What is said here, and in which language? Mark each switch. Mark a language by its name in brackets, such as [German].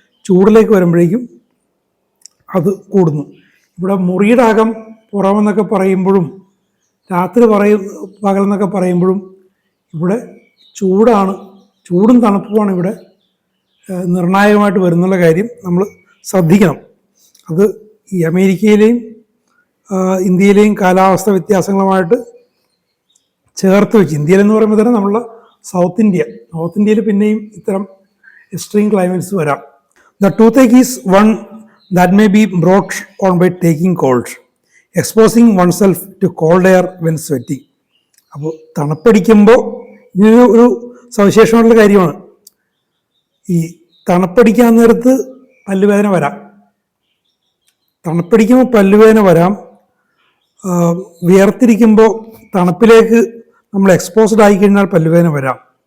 [Malayalam] ചൂടിലേക്ക് വരുമ്പോഴേക്കും അത് കൂടുന്നു. ഇവിടെ മുറിയുടെ അകം പുറമെന്നൊക്കെ പറയുമ്പോഴും രാത്രി പകലെന്നൊക്കെ പറയുമ്പോഴും ഇവിടെ ചൂടാണ്, ചൂടും തണുപ്പുമാണ് ഇവിടെ നിർണായകമായിട്ട് വരുന്നുള്ള കാര്യം നമ്മൾ ശ്രദ്ധിക്കണം. അത് ഈ അമേരിക്കയിലെയും ഇന്ത്യയിലെയും കാലാവസ്ഥ വ്യത്യാസങ്ങളുമായിട്ട് ചേർത്ത് വെച്ച്, ഇന്ത്യയിലെന്ന് പറയുമ്പോൾ തന്നെ നമ്മളുടെ നോർത്ത് ഇന്ത്യയിൽ പിന്നെയും ഇത്തരം എക്സ്ട്രീം ക്ലൈമറ്റ്സ് വരാം. [English] The toothache is one that may be brought on by taking cold, exposing oneself to cold air when sweating. [Malayalam] അപ്പോൾ തണുപ്പടിക്കുമ്പോൾ ഇങ്ങനെ ഒരു സവിശേഷമായിട്ടുള്ള കാര്യമാണ്. ഈ തണുപ്പടിക്കാൻ നേരത്ത് പല്ലുവേദന വരാം. തണുപ്പടിക്കുമ്പോൾ പല്ലുവേദന വരാം. വിയർത്തിരിക്കുമ്പോൾ തണുപ്പിലേക്ക് നമ്മൾ എക്സ്പോസ്ഡ് ആയിക്കഴിഞ്ഞാൽ പല്ലുവേദന വരാം.